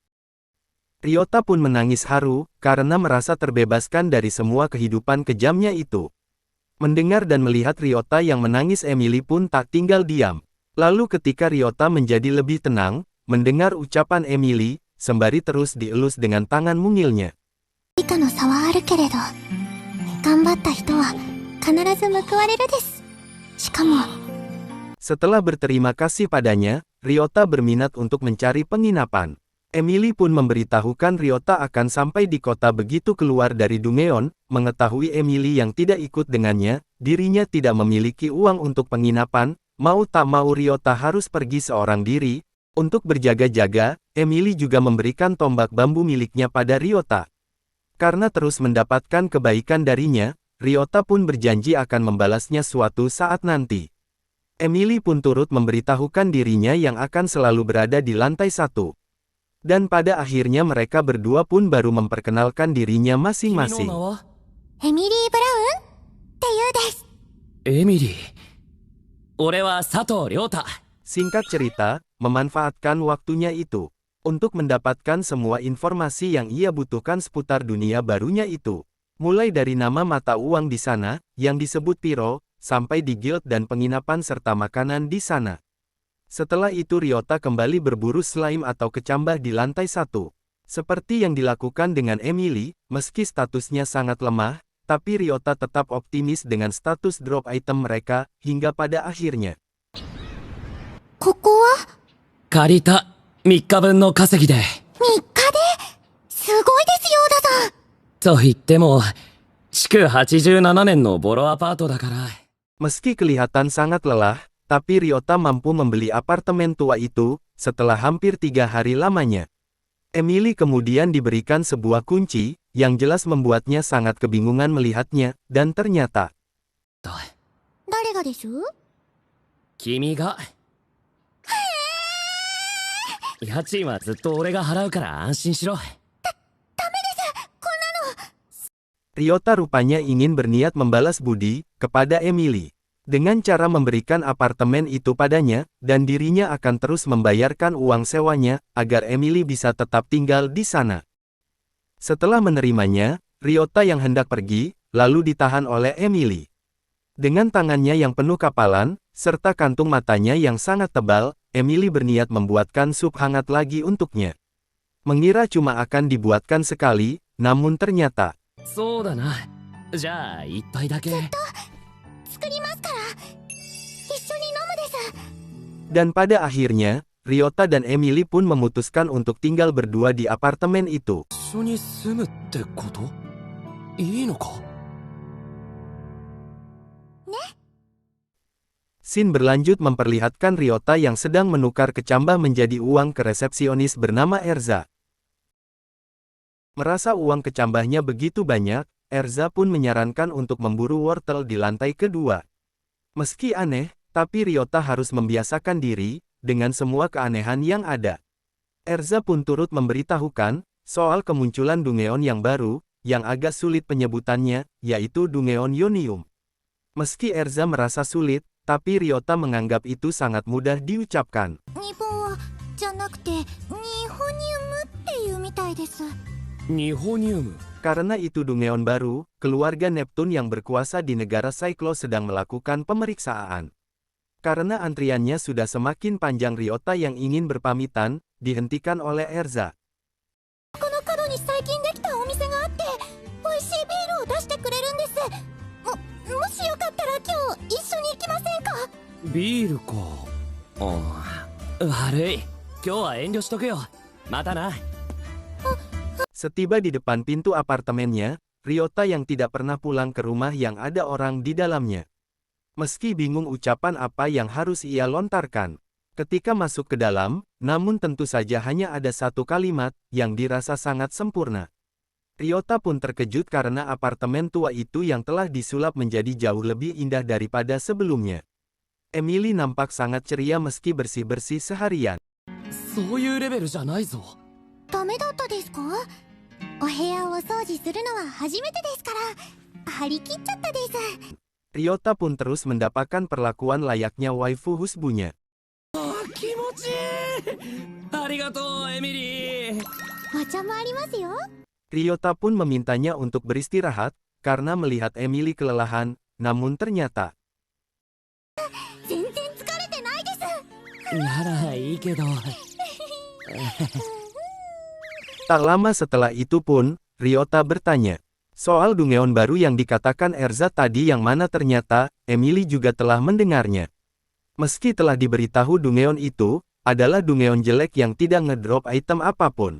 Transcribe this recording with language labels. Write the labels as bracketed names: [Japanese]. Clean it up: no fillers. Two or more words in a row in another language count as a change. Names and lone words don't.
[Indonesian] Ryota pun menangis haru, karena merasa terbebaskan dari semua kehidupan kejamnya itu. Mendengar dan melihat Ryota yang menangis, Emily pun tak tinggal diam. Lalu ketika Ryota menjadi lebih tenang, mendengar ucapan Emily, sembari terus dielus dengan tangan mungilnya. [Japanese] 以下の差はあるけれど、頑張った人は必ず報われるです。しかも、 [Indonesian] Setelah berterima kasih padanya, Ryota berminat untuk mencari penginapan. Emily pun memberitahukan Ryota akan sampai di kota begitu keluar dari Dungeon. Mengetahui Emily yang tidak ikut dengannya, dirinya tidak memiliki uang untuk penginapan, mau tak mau Ryota harus pergi seorang diri. Untuk berjaga-jaga, Emily juga memberikan tombak bambu miliknya pada Ryota. Karena terus mendapatkan kebaikan darinya, Ryota pun berjanji akan membalasnya suatu saat nanti. Emily pun turut memberitahukan dirinya yang akan selalu berada di lantai 1. Dan pada akhirnya mereka berdua pun baru memperkenalkan dirinya [Japanese] 君の [Indonesian] masing-masing. [Japanese] 名はエミリー・ブラウンって言うです。エミリー。俺は佐藤亮太。 [Indonesian] Singkat cerita, memanfaatkan waktunya itu untuk mendapatkan semua informasi yang ia butuhkan seputar dunia barunya itu. Mulai dari nama mata uang di sana, yang disebut Piro, sampai di guild dan penginapan serta makanan di sana. Setelah itu Ryota kembali berburu slime atau kecambah di lantai 1. Seperti yang dilakukan dengan Emily, meski statusnya sangat lemah, tapi Ryota tetap optimis dengan status [English] drop item [Indonesian] mereka, hingga pada akhirnya. [Japanese] ここは借りた3日分の稼ぎで。 3日ですごいですよ、小田さん。と言っても、築87年のボロアパートだから。 [Indonesian] Meski kelihatan sangat lelah, tapi Ryota mampu membeli apartemen tua itu, setelah hampir 3 hari lamanya. Emily kemudian diberikan sebuah kunci, yang jelas membuatnya sangat kebingungan melihatnya, dan ternyata. [Japanese] 誰がです？君が。家賃はずっと俺が払うから安心しろ。 [Indonesian] Ryota rupanya ingin berniat membalas budi kepada Emily dengan cara memberikan apartemen itu padanya, dan dirinya akan terus membayarkan uang sewanya agar Emily bisa tetap tinggal di sana. Setelah menerimanya, Ryota yang hendak pergi, lalu ditahan oleh Emily. Dengan tangannya yang penuh kapalan, serta kantung matanya yang sangat tebal, Emily berniat membuatkan sup hangat lagi untuknya. Mengira cuma akan dibuatkan sekali, namun ternyata. [Japanese] そうだな。じゃあ一杯だけ。作りますから。一緒に飲むです。 [Indonesian] Dan pada akhirnya, Ryota dan Emily pun memutuskan untuk tinggal berdua di apartemen itu. [Japanese] 一緒に住むってこと？いいのか？ [Indonesian] Scene berlanjut memperlihatkan Ryota yang sedang menukar kecambah menjadi uang ke resepsionis bernama Erza. Merasa uang kecambahnya begitu banyak, Erza pun menyarankan untuk memburu wortel di lantai kedua. Meski aneh, tapi Ryota harus membiasakan diri dengan semua keanehan yang ada. Erza pun turut memberitahukan soal kemunculan Dungeon yang baru, yang agak sulit penyebutannya, yaitu Dungeon Yonium. Meski Erza merasa sulit, tapi Ryota menganggap itu sangat mudah diucapkan. [Japanese] 日本はじゃなくてニホニウムっていうみたいです。ニホニウム。 [Indonesian] Karena itu Dungeon baru, keluarga Neptune yang berkuasa di negara Cyclo sedang melakukan pemeriksaan. Karena antriannya sudah semakin panjang, Ryota yang ingin berpamitan, dihentikan oleh Erza. [Japanese] この角に最近できたお店があって美味しいビールを出してくれるんです。もしよかったら今日一緒に行きませんか？ビールか。悪い。今日は遠慮しとくよ。またな。 [Indonesian] Setiba di depan pintu apartemennya, Ryota yang tidak pernah pulang ke rumah yang ada orang di dalamnya. Meski bingung ucapan apa yang harus ia lontarkan. Ketika masuk ke dalam, namun tentu saja hanya ada satu kalimat yang dirasa sangat sempurna. Ryota pun terkejut karena apartemen tua itu yang telah disulap menjadi jauh lebih indah daripada sebelumnya. Emily nampak sangat ceria meski bersih-bersih seharian. [Japanese] そういうレベルじゃないぞ。ダメだったですか？お部屋を掃除するのは初めてですから、張り切っちゃったです。 [Indonesian] Ryota pun terus mendapatkan perlakuan layaknya waifu husbunya. [Japanese] 気持ちいい。ありがとう、エミリー。お茶もありますよ。 [Indonesian] Ryota pun memintanya untuk beristirahat, karena melihat Emily kelelahan, namun ternyata [Japanese] 全然疲れてないです。ならいいけど。 [Indonesian] Tak lama setelah itu pun, Ryota bertanya soal Dungeon baru yang dikatakan Erza tadi, yang mana ternyata Emily juga telah mendengarnya. Meski telah diberitahu Dungeon itu adalah Dungeon jelek yang tidak ngedrop item apapun.